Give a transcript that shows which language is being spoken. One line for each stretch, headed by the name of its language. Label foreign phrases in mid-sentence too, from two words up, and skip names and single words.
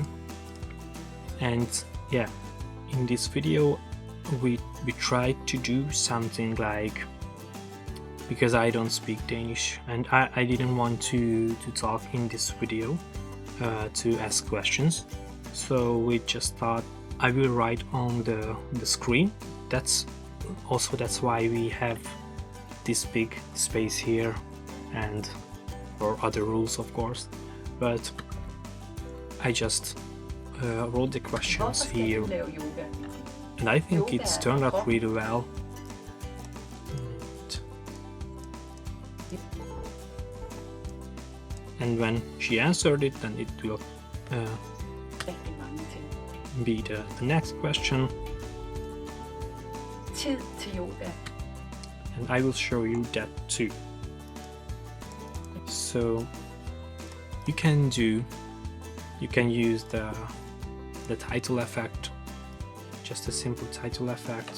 English: And yeah, in this video we tried to do something like, because I don't speak Danish and I didn't want to talk in this video to ask questions, so we just thought I will write on the screen. That's why we have this big space here, and for other rules of course, but I just wrote the questions
Danish: Hvorfor skal
English: here,
Danish: du lave yoga?
English: and I think
Danish: Yoga
English: it's
Danish: er
English: turned out
Danish: kroppen.
English: really well. And when she answered it, then it will
Danish: Rigtig mange ting.
English: be the next question,
Danish: Tid til yoga.
English: and I will show you that too. So you can use the title effect, just a simple title effect.